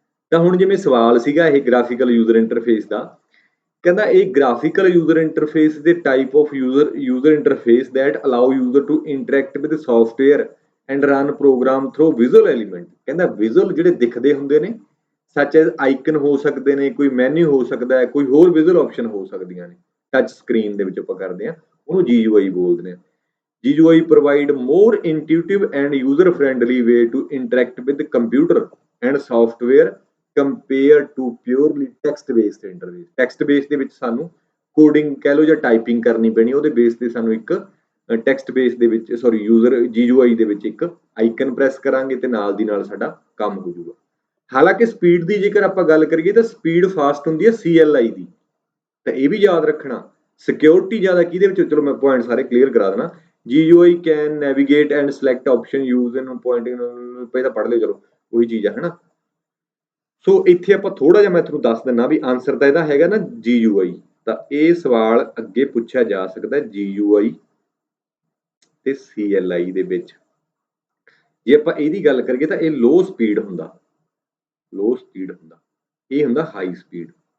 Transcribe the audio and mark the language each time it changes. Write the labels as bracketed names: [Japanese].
[Punjabi] ਤਾਂ ਹੁਣ ਜਿਵੇਂ ਸਵਾਲ ਸੀਗਾ ਇਹ ਗ੍ਰਾਫਿਕਲ ਯੂਜ਼ਰ ਇੰਟਰਫੇਸ ਦਾ, ਕਹਿੰਦਾ [English] ਇਹ graphical user interface ਦੇ type of user interface that allow user to interact with software and run program through visual element. [Punjabi] ਕਹਿੰਦਾ ਵਿਜ਼ੂਅਲ ਜਿਹੜੇ ਦਿਖਦੇ ਹੁੰਦੇ ਨੇ, ਸੱਚ ਐਜ਼ ਆਈਕਨ ਹੋ ਸਕਦੇ ਨੇ, ਕੋਈ ਮੈਨੂ ਹੋ ਸਕਦਾ ਹੈ, ਕੋਈ ਹੋਰ ਵਿਜ਼ੂਅਲ ਆਪਸ਼ਨ ਹੋ ਸਕਦੀਆਂ ਨੇ। ਟੱਚ ਸਕਰੀਨ ਦੇ ਵਿੱਚ ਆਪਾਂ ਕਰਦੇ ਹਾਂ ਉਹਨੂੰ GUI ਬੋਲਦੇ ਨੇ। [English] GUI provide more intuitive and user friendly way to interact with the computer and software compared to purely text based interface। [Punjabi] text based ਦੇ ਵਿੱਚ ਸਾਨੂੰ ਕੋਡਿੰਗ ਕਹਿ ਲਓ ਜਾਂ ਟਾਈਪਿੰਗ ਕਰਨੀ ਪੈਣੀ, ਉਹਦੇ ਬੇਸ ਤੇ ਸਾਨੂੰ ਇੱਕ ਟੈਕਸਟ ਬੇਸ ਦੇ ਵਿੱਚ ਯੂਜ਼ਰ GUI ਦੇ ਵਿੱਚ ਇੱਕ ਆਈਕਨ ਪ੍ਰੈਸ ਕਰਾਂਗੇ ਤੇ ਨਾਲ ਦੀ ਨਾਲ ਸਾਡਾ ਕੰਮ ਹੋ ਜਾਊਗਾ। ਹਾਲਾਂਕਿ ਸਪੀਡ ਦੀ ਜੇਕਰ ਆਪਾਂ ਗੱਲ ਕਰੀਏ ਤਾਂ ਸਪੀਡ ਫਾਸਟ ਹੁੰਦੀ ਹੈ CLI ਦੀ, ਤਾਂ ਇਹ ਵੀ ਯਾਦ ਰੱਖਣਾ। ਸਿਕਿਉਰਿਟੀ ਜ਼ਿਆਦਾ ਕਿਹਦੇ ਵਿੱਚ, ਚਲੋ ਮੈਂ ਪੁਆਇੰਟ ਸਾਰੇ ਕਲੀਅਰ ਕਰਾ ਦੇਣਾ। [English] GUI can navigate and select option use in pointing, [Punjabi] ਪਹਿਲਾਂ ਪੜ੍ਹ ਲਿਓ, ਚਲੋ ਉਹੀ ਚੀਜ਼ ਹੈ, ਹਨਾ। ਸੋ ਇੱਥੇ ਆਪਾਂ ਥੋੜਾ ਜਿਹਾ ਮੈਂ ਤੁਹਾਨੂੰ ਦੱਸ ਦਿੰਦਾ ਵੀ ਆਨਸਰ ਤਾਂ ਇਹਦਾ ਹੈਗਾ ਨਾ GUI। ਤਾਂ ਇਹ ਸਵਾਲ ਅੱਗੇ ਪੁੱਛਿਆ ਜਾ ਸਕਦਾ GUI ਤੇ CLI ਦੇ ਵਿੱਚ। ਜੇ ਆਪਾਂ ਇਹਦੀ ਗੱਲ ਕਰੀਏ ਤਾਂ ਇਹ ਲੋ ਸਪੀਡ ਹੁੰਦਾ, ਇਹ ਹੁੰਦਾ ਹਾਈ ਸਪੀਡ।